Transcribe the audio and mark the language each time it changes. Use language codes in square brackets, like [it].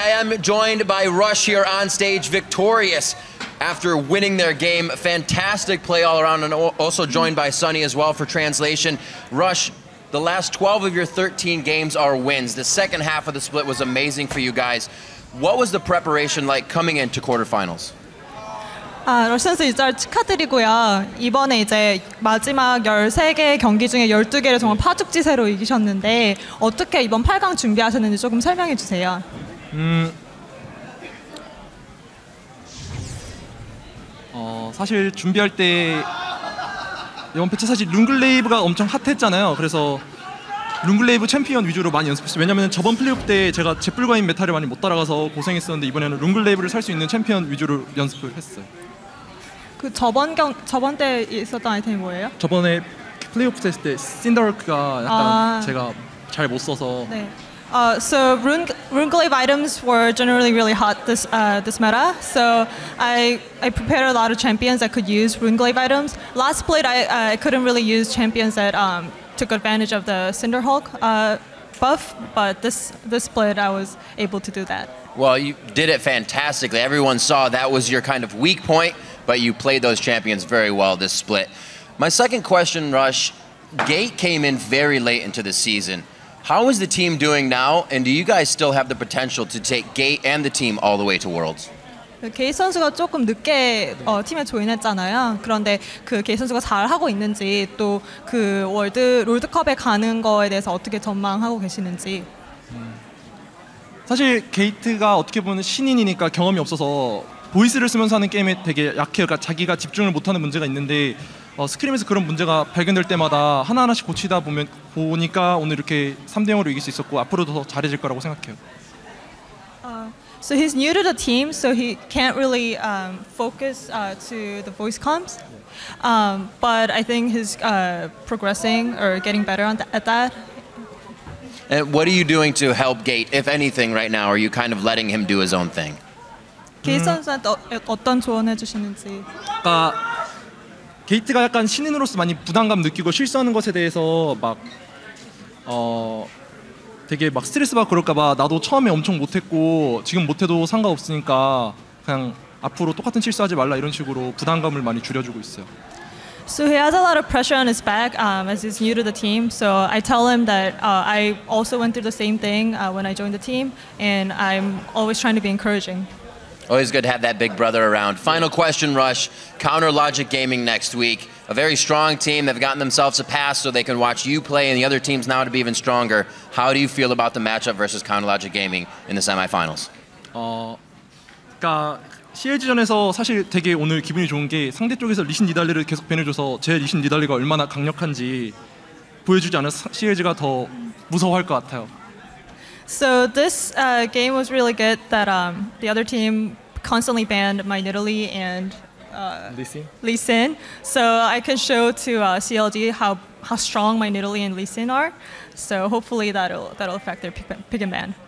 [en] I am joined by Rush here on stage, victorious after winning their game. Fantastic play all around, and also joined by Sunny as well for translation. Rush, the last 12 of your 13 games are wins. The second half of the split was amazing for you guys. What was the preparation like coming into quarterfinals? [ko] 러시 선수 일단 축하드리고요. 이번에 이제 마지막 13개 경기 중에 12개를 정말 파죽지세로 이기셨는데 어떻게 이번 8강 준비하셨는지 조금 설명해 주세요. 사실 준비할 때 이번 패치 사실 룬글레이브가 엄청 핫했잖아요. 그래서 룬글레이브 챔피언 위주로 많이 연습했어요. 왜냐면 저번 플레이오프 때 제가 제뿔과인 메타를 많이 못 따라가서 고생했었는데 이번에는 룬글레이브를 살 수 있는 챔피언 위주로 연습을 했어요. 그 저번 때 있었던 아이템이 뭐예요? 저번에 플레이오프 했을 때 신더럴크가 약간 제가 잘 못 써서. 네. [en] So Runeglaive items were generally really hot this meta. So I prepared a lot of champions that could use Runeglaive items. Last split I couldn't really use champions that took advantage of the Cinderhulk buff, but this split I was able to do that. Well, you did it fantastically. Everyone saw that was your kind of weak point, but you played those champions very well this split. My second question, Rush, Gate came in very late into the season. How is the team doing now, and do you guys still have the potential to take Gate and the team all the way to Worlds? [ko] 게이 선수가 조금 늦게 팀에 조인했잖아요. 그런데 그 게이 선수가 잘 하고 있는지 또 그 롤드컵에 가는 거에 대해서 어떻게 전망하고 계시는지. 사실 게이트가 어떻게 보면 신인이니까 경험이 없어서 보이스를 쓰면서 하는 게임에 되게 약해요. 그러니까 자기가 집중을 못하는 문제가 있는데 스크림에서 그런 문제가 발견될 때마다 하나하나씩 고치다 보니까 오늘 이렇게 3대0으로 이길 수 있었고 앞으로도 더 잘해질 거라고 생각해요. [en] So he's new to the team, so he can't really focus to the voice comms. But I think he's progressing or getting better at that. And what are you doing to help Gate, if anything, right now? Are you kind of letting him do his own thing? [ko] 게이 선수한테 어떤 조언해 주시는지. 그러니까 게이트가 약간 신인으로서 많이 부담감 느끼고 실수하는 것에 대해서 막 되게 막 스트레스 받고 그럴까봐 나도 처음에 엄청 못했고 지금 못해도 상관없으니까 그냥 앞으로 똑같은 실수하지 말라 이런 식으로 부담감을 많이 줄여주고 있어요. [en] So he has a lot of pressure on his back as he's new to the team. So I tell him that I also went through the same thing when I joined the team, and I'm always trying to be encouraging. Always good to have that big brother around. Final question, Rush. Counter Logic Gaming next week. A very strong team. They've gotten themselves a pass so they can watch you play and the other teams now to be even stronger. How do you feel about the matchup versus Counter Logic Gaming in the semifinals? [ko] 그러니까 CLG전에서 사실 되게 오늘 기분이 좋은 게 상대 쪽에서 리신 니달리를 계속 밴해줘서 제 리신 니달리가 얼마나 강력한지 보여주지 않은 CLG가 더 무서워할 것 같아요. [en] So this game was really good that the other team constantly banned my Nidalee and Lee Sin. So I can show to CLG how strong my Nidalee and Lee Sin are. So hopefully that'll affect their pick and ban.